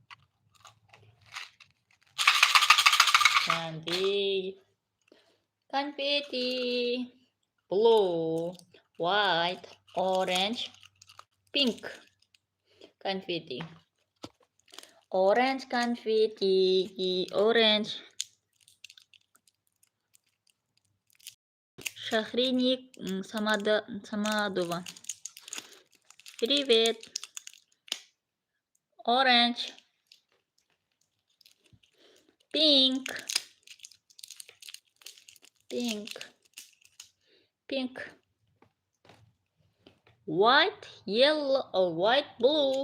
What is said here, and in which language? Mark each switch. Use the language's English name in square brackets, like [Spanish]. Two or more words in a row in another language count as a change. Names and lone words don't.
[English] Candy. Confetti. Blue. White. Orange. Pink. Confetti. Orange confetti. Orange. [Russian] Шахриник Самадова. Привет. [English] Orange. Pink. Pink. Pink. White, yellow, or white, blue.